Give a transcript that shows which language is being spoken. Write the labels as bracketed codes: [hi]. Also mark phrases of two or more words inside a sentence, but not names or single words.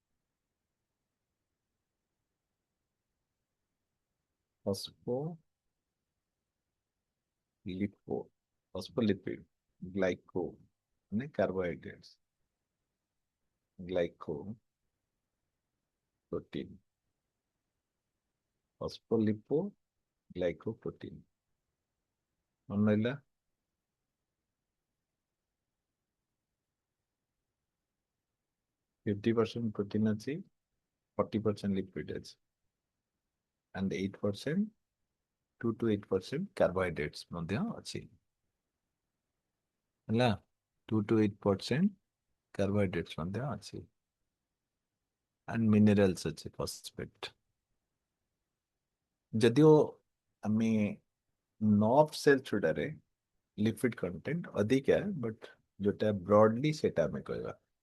[en] phospho lipo, phospholipid, glyco ମାନେ carbohydrates, glyco protein, phospholipo glycoprotein. [or] ମନେ ରହିଲା? 50% ପ୍ରୋଟିନ ଅଛି, 40% ଲିପିଡ ଅଛି, [en] and 8%, 2 to 8% carbohydrates [or] ମଧ୍ୟ ଅଛି ହେଲା। 2 to 8% carbohydrates ମଧ୍ୟ ଅଛି, [en] and minerals ଅଛି phosphate। [or] ଯଦିଓ ଆମେ [en] nerve cell [or] ଛୁଡାରେ [en] lipid content [or] ଅଧିକା, ବଟ୍ ଯୋଉଟା ବ୍ରଡଲି ସେଟା ଆମେ କହିବା।